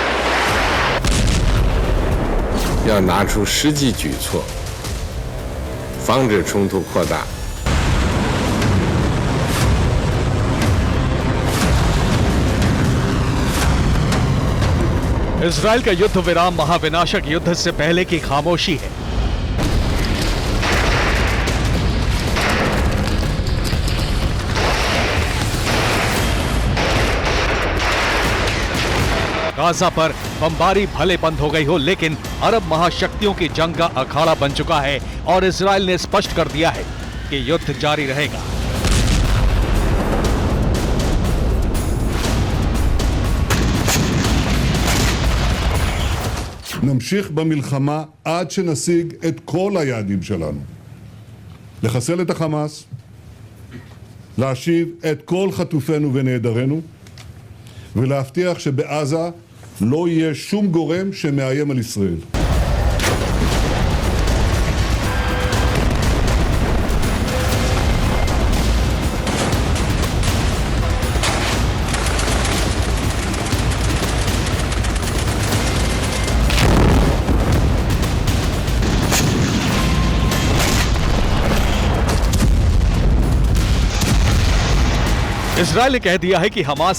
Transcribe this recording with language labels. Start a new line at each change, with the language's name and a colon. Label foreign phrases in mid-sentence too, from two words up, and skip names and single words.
Chinese: 要拿出实际举措， 防止冲突扩大。
Hindi: इजराइल का युद्ध विराम महाविनाशक युद्ध से पहले की खामोशी है। गाजा पर बमबारी भले बंद हो गई हो, लेकिन अरब महाशक्तियों की जंग का अखाड़ा बन चुका है और इजराइल ने स्पष्ट कर दिया है कि युद्ध जारी रहेगा।
Hebrew: נמשיך במלחמה עד שנשיג את כל היעדים שלנו. לחסל את החמאס, להשיב את כל חטופינו ונעדרינו, ולהבטיח שבעזה לא יהיה שום גורם שמאיים על ישראל.
Hindi: इजराइल ने कह दिया है कि हमास